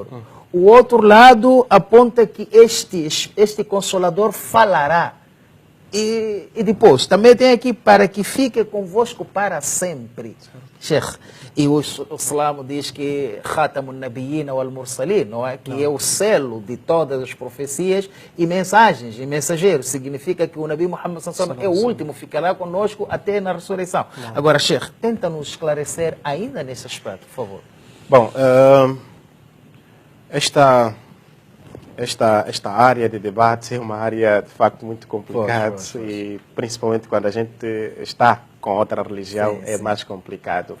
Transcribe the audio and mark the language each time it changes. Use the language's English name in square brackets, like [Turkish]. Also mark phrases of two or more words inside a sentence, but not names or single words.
[Portuguese] O outro lado aponta que este Consolador falará. E depois, também tem aqui para que fique convosco para sempre. Sheikh, e o Islã diz que [Arabic] خاتم النبيين والمرسلين, [Portuguese] não é? Que é o selo de todas as profecias e mensagens, e mensageiros. Significa que o Nabi Muhammad [Arabic] صلى الله عليه وسلم [Portuguese] é o último, ficará conosco até na ressurreição. Agora, Sheikh, tenta nos esclarecer ainda nesse aspecto, por favor. Bom, esta área de debate é uma área de facto muito complicada e principalmente quando a gente está com outra religião é mais complicado.